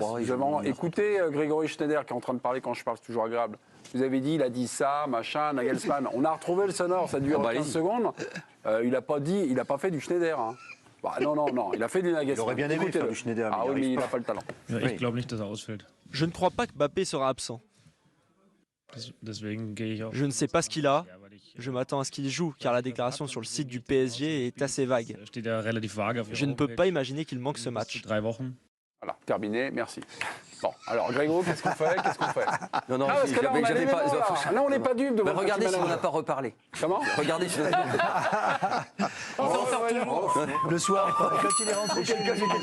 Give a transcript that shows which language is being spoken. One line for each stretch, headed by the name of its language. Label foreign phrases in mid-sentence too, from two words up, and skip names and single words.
French: Ouais, Vous avez écouté Grégory Schneider qui est en train de parler quand je parle, c'est toujours agréable. Vous avez dit, il a dit ça, machin, Nagelsmann. On a retrouvé le sonore, ça dure 15 secondes. Il n'a pas fait du Schneider. Hein. Bah, non, il a fait du Nagelsmann. Il aurait bien aimé Écoutez-le. faire du Schneider, mais Ah il oui, mais arrive il pas. n'a pas le talent.
German: Ja,
French: Oui.
German: ich glaube nicht, dass ausfällt.
French: Je ne crois pas que Mbappé sera absent.
German: Deswegen gehe ich auch.
French: Je ne sais pas ce qu'il a. Je m'attends à ce qu'il joue, car la déclaration sur le site du PSG est assez vague.
German: Steht ja relativ vage auf
French: Je ne peux pas imaginer qu'il manque ce match.
German: 3 Wochen.
French: Voilà, terminé, merci. Bon, alors Grégory, qu'est-ce qu'on fait Non, Ah, parce que là, on a j'avais l'élément, là. Là, on n'est pas dupe de Bah, votre regardez petit si on n'a manager. pas reparlé. Comment Regardez si on n'a pas On s'en sort toujours. Le soir, quand il est rentré chez lui,